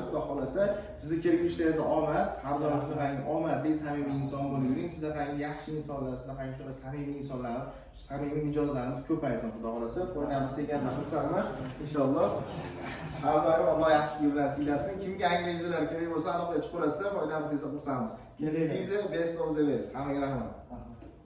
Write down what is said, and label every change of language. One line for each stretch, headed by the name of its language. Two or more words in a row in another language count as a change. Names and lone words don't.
Uzbek: Xudo xolasa sizni kelgushlaringizga omad, har doim shunaqangi omadli, samimiy inson bo'ling. Sizlarga yaxshi insonlar, sizlarga shunaqa samimiy insonlar, samimiy mijozlarimiz ko'paysin. Xudo xolasa foydamiz teganda xursandman. Inshaalloh har doim Alloh yaxshilik bilan siylasin. Kimga yangi vizalar kerak bo'lsa aniq aytib qo'yasizlar, foydamiz tegsa xursandmiz.
English: Viza best of the best.
Uzbek: Hammaga rahmat.